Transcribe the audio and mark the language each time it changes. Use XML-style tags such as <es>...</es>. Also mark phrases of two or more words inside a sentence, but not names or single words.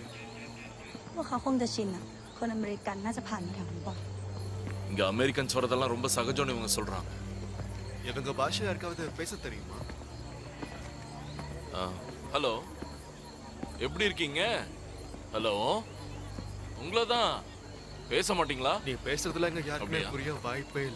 <th>พวกเขาคงจะชินอ่ะคนอเมริกันน่าจะผ่านมาแถวนี้บ่อย</th> <ta>இங்க அமெரிக்கன்ஸ் வரதெல்லாம் ரொம்ப சகஜம்னு இவங்க சொல்றாங்க. இவங்க பாஷை யாருக்காவது பேச தெரியுமா? ஹலோ, எப்படி இருக்கீங்க? ஹலோ, உங்களை தான். பேச மாட்டீங்களா? நீ பேசுறதுல இங்க யாருக்குமே புரிய வாய்ப்பே இல்லை.</ta>